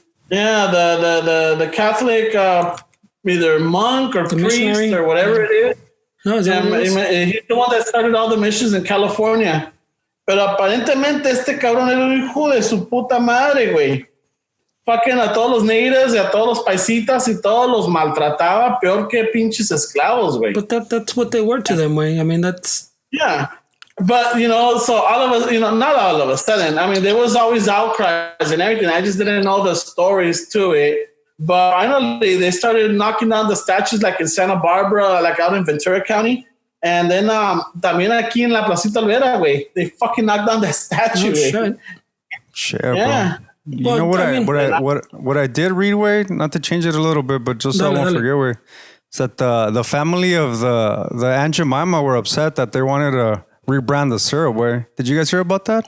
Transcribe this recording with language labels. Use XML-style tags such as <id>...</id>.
<en>Yeah, the Catholic either monk or the priest missionary? or whatever it is. No, is that what it is? He's the one that started all the missions in California.</en> <es>Pero aparentemente este cabrón era un hijo de su puta madre, güey.</es> <en>Fucking</en> <es>a todos los natives y a todos los paisitas y todos los maltrataba peor que pinches esclavos, güey.</es> <en>But that's what they were to them, way. I mean, that's... Yeah. But, so all of us, not all of us, sudden. I mean, there was always outcries and everything. I just didn't know the stories to it. But finally, they started knocking down the statues like in Santa Barbara, like out in Ventura County. And then</en> <es>también aquí en la Placita Olvera, güey.</es> <en>They fucking knocked down the statue, güey. Shit, yeah. Bro. You know what I did read, way, not to change it a little bit, but just so I won't forget, way, is that the family of the Aunt Jemima were upset that they wanted to rebrand the syrup, way. Did you guys hear about that?</en>